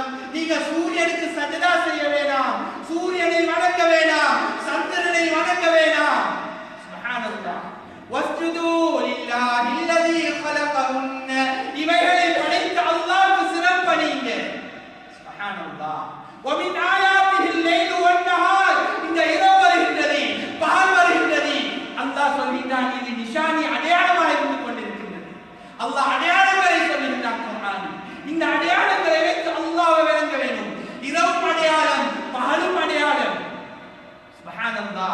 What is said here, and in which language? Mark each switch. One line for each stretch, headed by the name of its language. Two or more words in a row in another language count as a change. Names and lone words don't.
Tamil: நீங்க சூரியனுக்கு சஜதா செய்ய வேண்டாம், சூரியனை வணங்க வேண்டாம், சந்திரனை வணங்க வேண்டாம்.
Arabic: سبحان الله. واسجدوا لله الذي خلقهن.
Tamil: இவைகளை படைத்த அல்லாஹ்வுக்கு சிறப்பணிங்க. சுப்ஹானல்லாஹ்.
Arabic: ومن آياته الليل والنهار.
Tamil: இந்த இரவு வருகின்றது, பகல் வருகின்றது. அல்லாஹ் சொல்கிறான், இது நிஷானி அடையாளமாக இருந்து கொண்டிருக்கின்றது. அல்லாஹ் அடையாளங்களை சொல்லுகின்றான் குர்ஆனில். இந்த அடையாளங்களை வைத்து அல்லாஹ்வை வணங்க வேண்டும். இரவும் அடையாளம், பகலும் அடையாளம். சுப்ஹானல்லாஹ்.